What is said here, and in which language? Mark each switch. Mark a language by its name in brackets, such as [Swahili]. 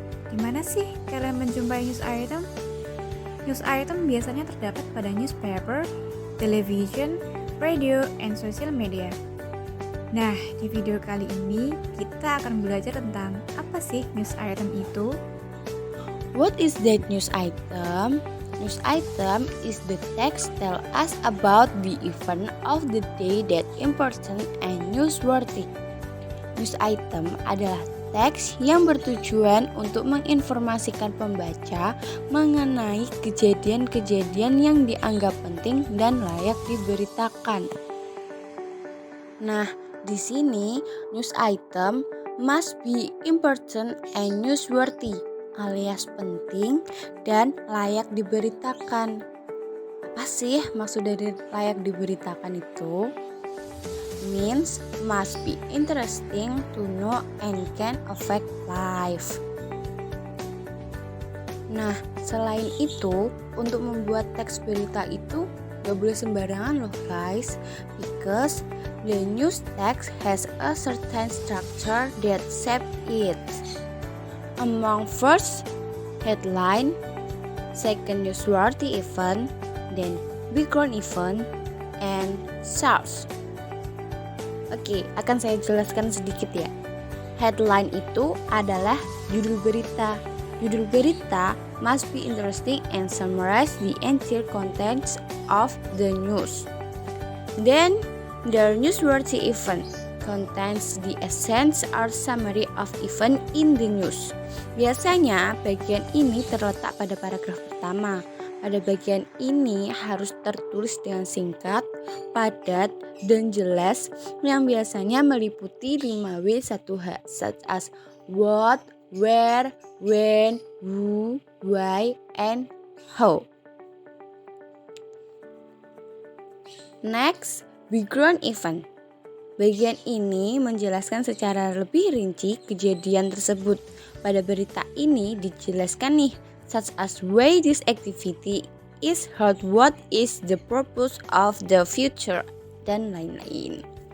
[Indonesian] Gimana sih kalian menjumpai news item? News item biasanya terdapat pada [English] newspaper, television, radio, and social media. [Indonesian] Nah, di video kali ini kita akan belajar tentang apa sih news item itu. [English] What is that news item? News item is the text tell us about the event of the day that important and newsworthy. [Indonesian] News item adalah teks yang bertujuan untuk menginformasikan pembaca mengenai kejadian-kejadian yang dianggap penting dan layak diberitakan. Nah, di sini [English] news item must be important and newsworthy, [Indonesian] alias penting dan layak diberitakan. Apa sih maksud dari layak diberitakan itu? [English] Means must be interesting to know and can affect life. [Indonesian] Nah, selain itu, untuk membuat teks berita itu gak boleh sembarangan loh guys, [English] because the news text has a certain structure that shape it. Among first, headline, second newsworthy event, then background event, and source. [Indonesian] Oke, akan saya jelaskan sedikit ya. Headline itu adalah judul berita. Judul berita [English] must be interesting and summarize the entire contents of the news. Then, the newsworthy event contains the essence or summary of event in the news. [Indonesian] Biasanya bagian ini terletak pada paragraf pertama. Pada bagian ini harus tertulis dengan singkat, padat, dan jelas yang biasanya meliputi 5W1H [English] such as what, where, when, who, why, and how. Next, background event. [Indonesian] Bagian ini menjelaskan secara lebih rinci kejadian tersebut. Pada berita ini dijelaskan nih, [English] such as why this activity is held, what is the purpose of the future, [Indonesian] dan lain-lain.